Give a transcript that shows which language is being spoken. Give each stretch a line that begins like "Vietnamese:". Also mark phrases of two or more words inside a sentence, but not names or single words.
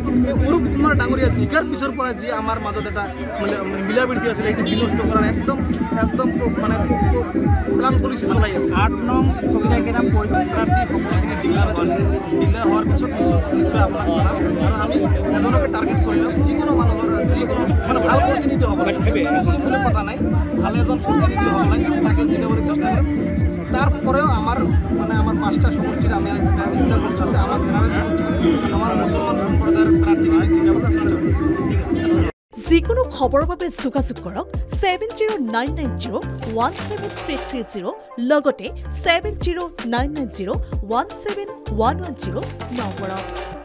Assamese: এই অৰূপ কুমাৰ ডাঙৰীয়া জিকাৰ পিছৰ পৰা যি আমাৰ মাজত এটা মানে মিলা প্ৰীতি আছিলে, এইটো বিনষ্ট কৰাৰ একদম মানে
English: plan policy
Assamese: চলাই আছে। 8 নং ফকিৰাগাৰাম প্ৰাৰ্থী সকলোখিনি ডিক্লেয়াৰ হোৱাৰ পিছত নিশ্চয় আপোনাক জনাম। আৰু আমি এজনকে টাৰ্গেট কৰিলোঁ, যিকোনো মানুহৰ যিকোনো মানে ভাল প্ৰতিনিধি হ'ব লাগে, মুছলিম বুলি কথা নাই, ভাল এজন প্ৰতিনিধি হ'ব লাগে, তাকে জিকাবলৈ চেষ্টা কৰিম।
Bangla: তারপরেও আমার 5টা সমষ্টির আমি চিন্তা করছি যে আমার জেনারেল সমষ্টি আমার মুসলমান সম্প্রদায়ের প্রার্থীকে
Assamese: যিকোনো খবৰৰ বাবে যোগাযোগ কৰক 7099017330 লগতে 7099017110 নম্বৰত।